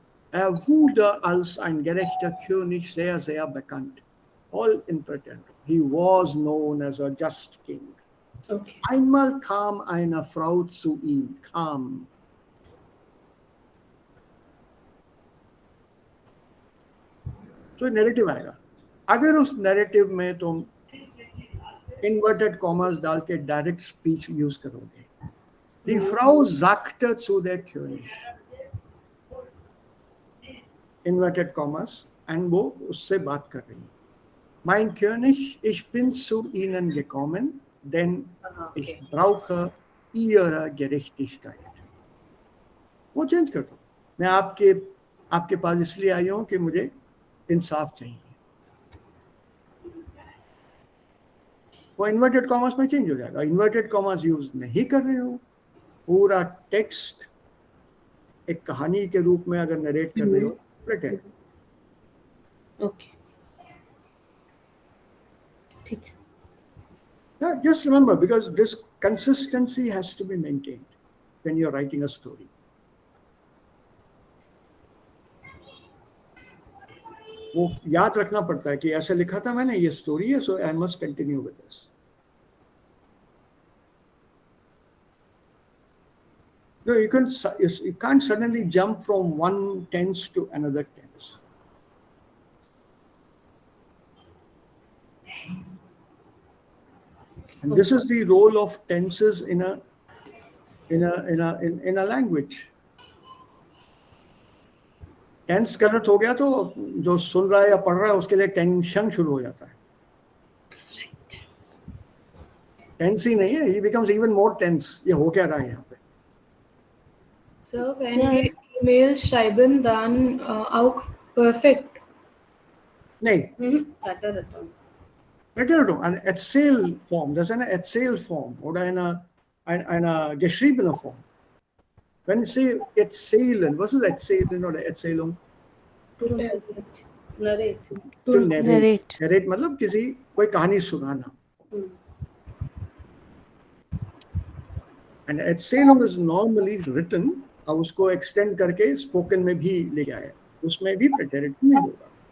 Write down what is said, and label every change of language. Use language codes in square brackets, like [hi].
[de] Er wurde als ein gerechter König sehr, sehr bekannt. [en] All in Britain. He was known as a just king. Okay. [de] Einmal kam eine Frau zu ihm, [hi] तो narrative आएगा. अगर उस narrative में तुम inverted commas डाल के direct speech use करोगे, [de] Die Frau sagte zu der König, [hi] inverted commas, and वो उससे बात कर रही है. [de] Mein König, ich bin zu Ihnen gekommen, denn ich [en] Okay. [de] brauche Ihre Gerechtigkeit. [hi] वो चेंज कर दो, मैं आपके पास इसलिए आई हूँ कि मुझे इंसाफ चाहिए. वो इन्वर्टेड कॉमर्स में चेंज हो जाएगा. इन्वर्टेड कॉमर्स यूज नहीं कर रहे हो, पूरा टेक्स्ट एक कहानी के रूप में अगर नरेट कर रहे हो, प्रिटेंड. ओके, ठीक है. [en] Just remember, because this consistency has to be maintained when you're writing a story. [hi] वो याद रखना पड़ता है कि ऐसा लिखा था मैंने, ये स्टोरी है, [en] so I must continue with this. No, you can't suddenly jump from one tense to another tense. And this is the role of tenses in a language. [hi] Tense गलत हो गया तो जो सुन रहा है या पढ़ रहा है उसके लिए टेंशन शुरू हो जाता है. टेंस ही नहीं है, [en] he becomes even more tense. [hi] ये हो क्या रहा है यहाँ पे? [en] Sir, when he email [de] schreiben, dann auch [en] perfect. [hi] नहीं, [en] Pattern. [de] ein Erzählform, das ist eine Erzählform oder eine geschriebene Form. Wenn Sie erzählen, was ist erzählen oder Erzählung? [en] To Narrate. To narrate. Narrate. [hi] Narrate मतलब किसी कोई कहानी सुनाना. [en] And Erzählung is normally written, [hi] अब उसको extend करके spoken में भी ले आए, उसमें भी preterite नहीं होगा.